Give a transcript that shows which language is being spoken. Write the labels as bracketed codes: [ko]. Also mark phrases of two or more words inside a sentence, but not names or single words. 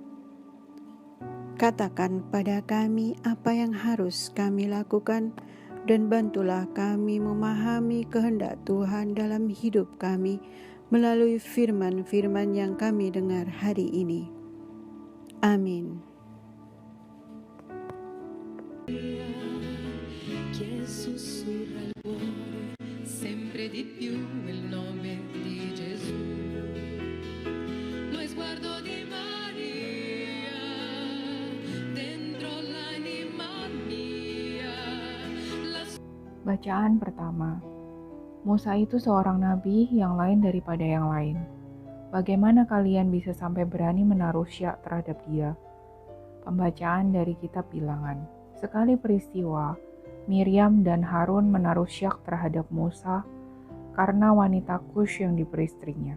[id] Katakan pada kami apa yang harus kami lakukan, dan bantulah kami memahami kehendak Tuhan dalam hidup kami melalui firman-firman yang kami dengar hari ini. Amin. [it] Che sussurra il cuore sempre di più il nome di Gesù. Lo sguardo di Maria dentro l'anima mia. [id] Bacaan pertama. Musa itu seorang nabi yang lain daripada yang lain. Bagaimana kalian bisa sampai berani menaruh syak terhadap dia? Pembacaan dari kitab Bilangan. Sekali peristiwa, Miriam dan Harun menaruh syak terhadap Musa karena wanita Kush yang diperistrinya.